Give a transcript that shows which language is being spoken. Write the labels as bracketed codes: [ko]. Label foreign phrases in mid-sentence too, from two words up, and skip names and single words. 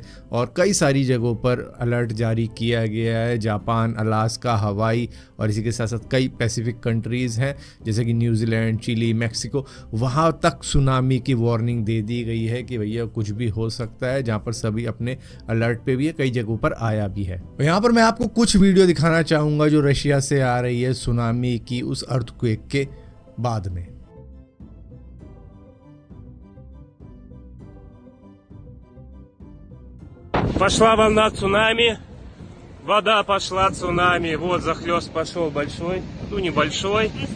[hi] और कई सारी जगहों पर अलर्ट जारी किया गया है, जापान, अलास्का, हवाई, और इसी के साथ साथ कई [en] Pacific countries [hi] हैं जैसे कि न्यूजीलैंड, चिली, मैक्सिको, वहाँ तक सुनामी की वार्निंग दे दी गई है कि भैया कुछ भी हो सकता है, जहाँ पर सभी अपने अलर्ट पे भी है, कई जगहों पर आया भी है। तो यहाँ पर मैं आपको कुछ वीडियो दिखाना चाहूँगा जो रशिया से आ रही है सुनामी की उस अर्थक्वेक के बाद में। [ru] Пошла волна цунами, вода пошла цунами, вот захлёст пошел большой, ну небольшой.